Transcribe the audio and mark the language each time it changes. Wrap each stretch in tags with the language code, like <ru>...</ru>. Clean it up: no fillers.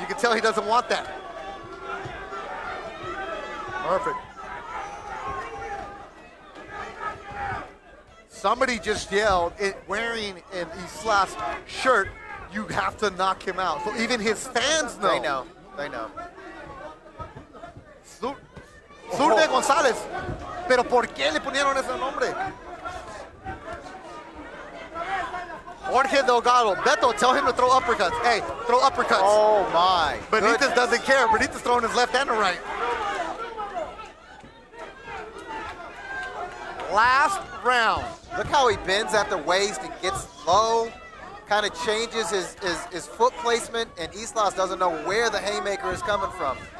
<en>You can tell he doesn't want that. Perfect. Somebody just yelled, wearing an Islas shirt, you have to knock him out. So even his fans know. They know. They know.</en> <es>Zurde González. Pero ¿por qué le ponieron ese nombre? Jorge Delgado.</es> <en>Beto, tell him to throw uppercuts. Hey, throw uppercuts. Oh my. Benitez goodness. doesn't care. Benitez throwing his left and right. Last round. Look how he bends at the waist and gets low, kind of changes his foot placement, and Islas doesn't know where the haymaker is coming from.</en>